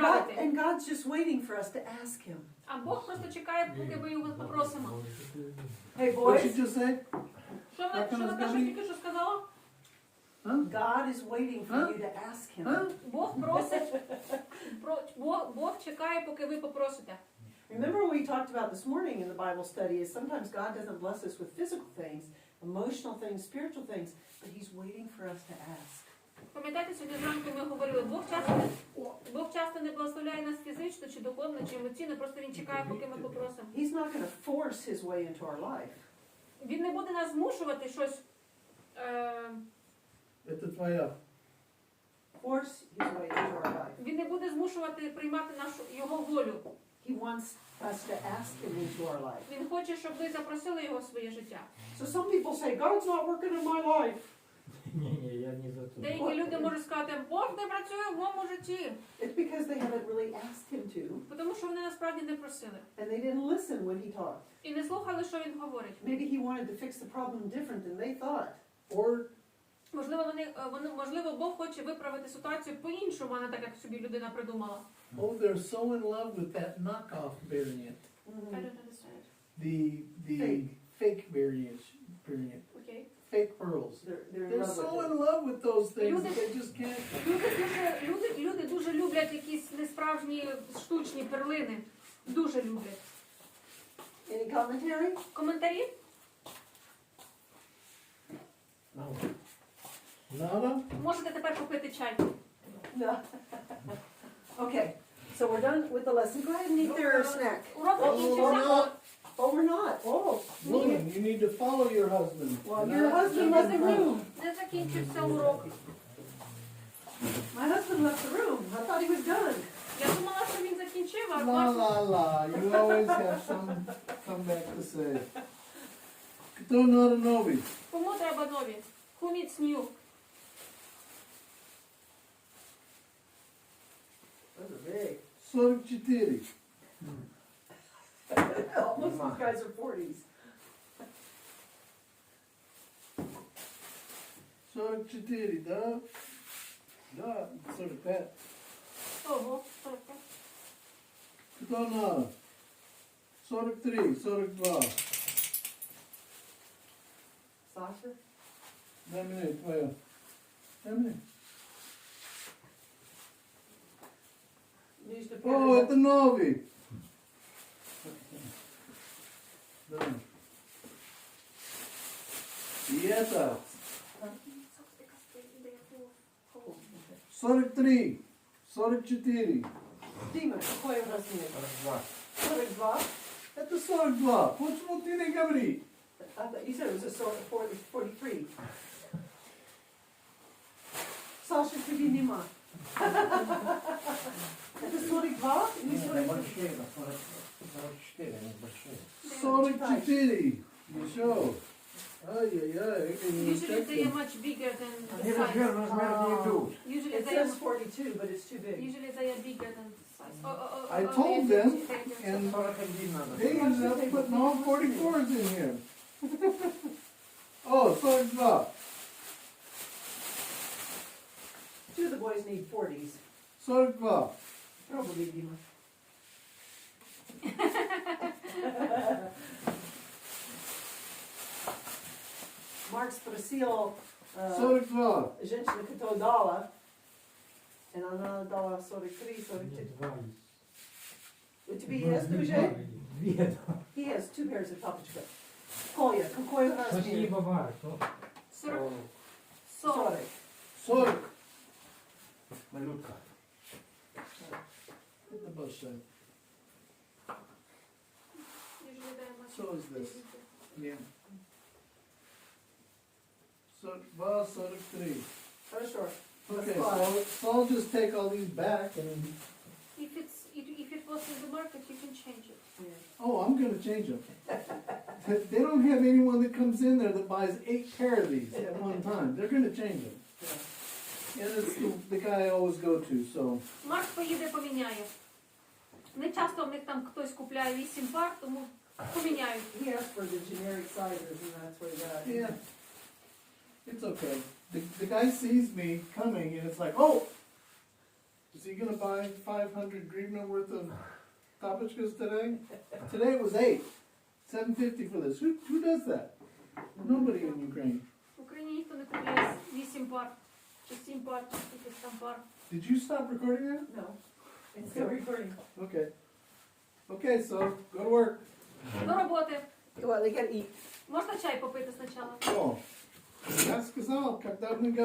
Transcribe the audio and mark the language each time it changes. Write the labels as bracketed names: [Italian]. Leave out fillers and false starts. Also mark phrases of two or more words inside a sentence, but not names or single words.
[Ukrainian] справити. [English] God's just waiting for us to ask Him. [Ukrainian] А Бог просто чекає, поки ми його попросимо. [English] Hey, What boys, you just say? [Ukrainian] Що Наташа тільки що сказала? [English] Huh? God is waiting for Huh? you to ask Him. Huh? [Ukrainian] Бог просить, Бог чекає, поки ви попросите. [English] Remember what we talked about this morning in the Bible study is sometimes God doesn't bless us with physical things, emotional things, spiritual things, but He's waiting for us to ask. [Ukrainian] Пам'ятаєте, сьогодні зранку ми говорили, Бог часто не благословляє нас фізично, чи духовно, чи емоційно, просто Він чекає, поки ми попросимо. [English] He's not going to force His way into our life. [Ukrainian] Він не буде нас змушувати щось, [Russian] Это твоя. [English] Force His way into our life. [Ukrainian] він не буде змушувати приймати Його волю. [English] He wants us to ask Him into our life. [Ukrainian] Він хоче, щоб ви запросили Його в своє життя. [English] So some people say, God's not working in my life. [Russian] Не, я не за то. [Ukrainian] Деякі люди можуть сказати, Бог не працює в моєму житті, [English] It's because they haven't really asked Him to, [Ukrainian] тому що вони насправді не просили. [English] and they didn't listen when He talked. І не слухали, що Він говорить. Maybe He wanted to fix the problem different than they thought. Or [Ukrainian] Можливо, Бог хоче виправити ситуацію по-іншому, а не так, як собі людина придумала. [English] oh, they're so in love with that knockoff variant. I don't understand. The Fake. fake variant. [Ukrainian] Окей. [English] Fake pearls. They're in They're love so with in it. love with those things that they just can't. [Ukrainian] Люди дуже люблять якісь несправжні штучні перлини. Дуже люблять. [English] Any commentary? [Ukrainian] Коментарі? [English] Nada? [Ukrainian] Можете тепер попити чай. [English] No. Okay, so we're done with the lesson. Go ahead and eat their snack. [Ukrainian] Урок [English] we're [Ukrainian] закінчився. [English] not. Oh, we're not. Oh, Woman, you need to follow your husband. well, And your not husband jump left in the front. room. [Ukrainian] Не закінчився урок. [English] My husband left the room. I thought he was done. [Ukrainian] Я думала, що він закінчив, а La бачу. la la. [English] You always have some comeback to say. [Russian] Кто надо новый? [Ukrainian] Кому треба нові? [English] Who needs new? Those are big. 44. Most of these guys are 40s. 44, [Russian] да? Да, 45. Ого, 45. Кто надо? 43, 42. [English] Sasha? [Russian] Дай мне твоя. Дай мне. [English] Needs to put [Russian] О, [English] it [Russian] это новый. Да. И это 43, 44. Дима, какой у нас нет? 42. 42? Это 42. Почему ты не говори? [English] I thought you said it was a sort of 43. [Ukrainian] Саша, тебе нема. [Russian] Это 42 или Не, 43? большие, да, 44, они большие. 44. Еще. Ай-яй-яй. [English] Usually they are much bigger than the [Russian] Они [English] size. [Russian] размер не идут. [English] Usually It they are says 42, but it's too big. Usually they are bigger than the size. I told them, and and [Russian] 41 надо. [English] they ended up putting all 44s in here. Oh, 42. Two of the boys need 40s. 42. Probably, [Russian] Дима. Марк спросил э, 42. женщина, кто дала, и она дала 43, 42. У тебя есть уже? Две. [English] He has two pairs of тапочков. [Russian] Коля, какой размер? Спасибо, Марк. 40. 40. 40. Малютка. Это большая. [English] Usually they are much So is this. bigger. Yeah. 42, 43. [Russian] Хорошо. [English] Okay, That's so I'll just take all these back and, If it was in the market, you can change it. Yeah. oh, I'm gonna change them. They don't have anyone that comes in there that buys 8 pair of these at one time. They're gonna change them. Yeah. And it's the guy I always go to, so. [Ukrainian] Марк поїде, поміняє. Не часто в них там хтось купляє 8 пар, тому поміняють. [English] He asked for the generic sizes, and that's what he got. Yeah. It's okay. The guy sees me coming and it's like, oh! Is he gonna buy 500 grivna worth of tapichkas today? Today it was 8. $7.50 for this. Who does that? Nobody in Ukraine. [Ukrainian] В Україні ніхто не купляє 8 пар, чи 7 пар, чи якихось там пар. [English] Did you stop recording that? No, it's still recording. Okay. Okay, so go to work. [Ukrainian] До роботи. [English] Well, they gotta eat. [Ukrainian] Можна чай попити спочатку? О, [Russian] Я сказал, когда мы говорим